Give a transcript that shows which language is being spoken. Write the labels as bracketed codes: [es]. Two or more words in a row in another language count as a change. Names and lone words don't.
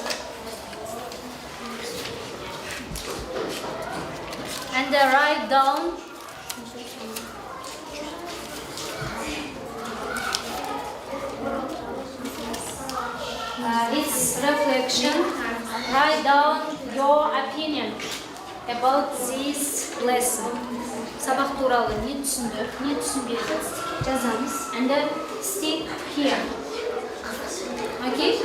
[en] And write down its reflection. Write down your opinion about this lesson. [kk] Sabah туралы не түсіндік, не түсінбедік жазамыз. [en] And then stick here. Okay?